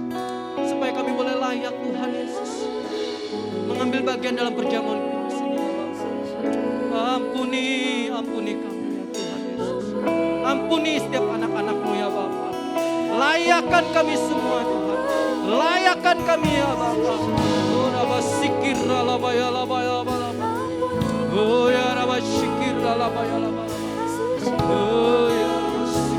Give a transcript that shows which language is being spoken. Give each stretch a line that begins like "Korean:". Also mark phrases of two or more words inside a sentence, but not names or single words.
Indonesian: Supaya kami boleh layak Tuhan Yesus mengambil bagian dalam perjamuan kudus ini. Ampuni kami ya Tuhan Yesus. Ampuni setiap anak-anak-Mu ya Bapa. Layakkan kami semua Tuhan. Layakkan kami ya Bapa. Oh Rabba Sikir Ralabaya Labaya Labaya. Oh ya Rabba Sikir Ralabaya Labaya. Oh ya Rabba